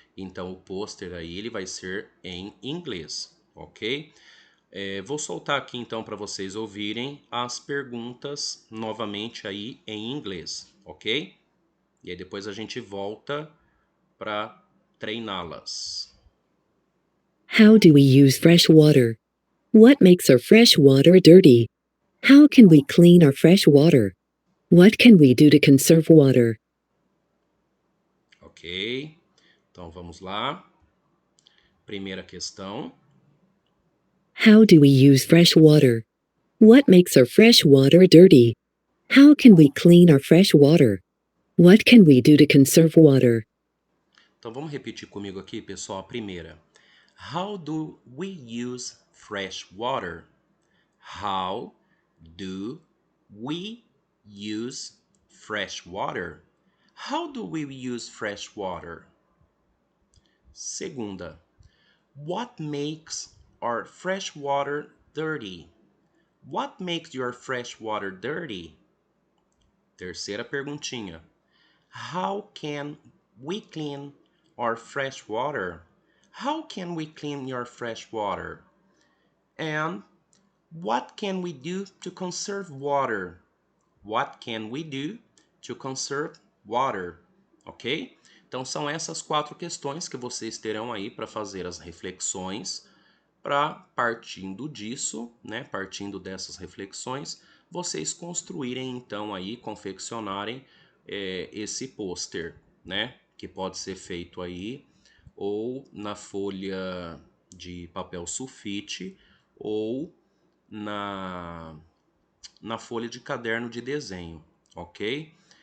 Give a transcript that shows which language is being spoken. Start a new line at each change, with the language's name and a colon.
Portuguese: Então o pôster aí ele vai ser em inglês, ok? Vou soltar aqui então para vocês ouvirem as perguntas novamente aí em inglês, ok? E aí depois a gente volta para treiná-las.
English: How do we use fresh water? What makes our fresh water dirty? How can we clean our fresh water? What can we do to conserve water?
Portuguese: Ok? Então vamos lá. Primeira questão.
English: How do we use fresh water? What makes our fresh water dirty? How can we clean our fresh water? What can we do to conserve water?
Portuguese: Então vamos repetir comigo aqui, pessoal, a primeira.
English: How do we use fresh water? How do we use fresh water? How do we use fresh water?
Portuguese: Segunda,
English: what makes our fresh water dirty? What makes your fresh water dirty?
Portuguese: Terceira perguntinha,
English: how can we clean our fresh water? How can we clean your fresh water? And what can we do to conserve water? What can we do to conserve water? Ok?
Portuguese: Então são essas quatro questões que vocês terão aí para fazer as reflexões, para partindo disso, né, partindo dessas reflexões, vocês construírem então aí, confeccionarem esse pôster, né, que pode ser feito aí ou na folha de papel sulfite ou na folha de caderno de desenho, ok?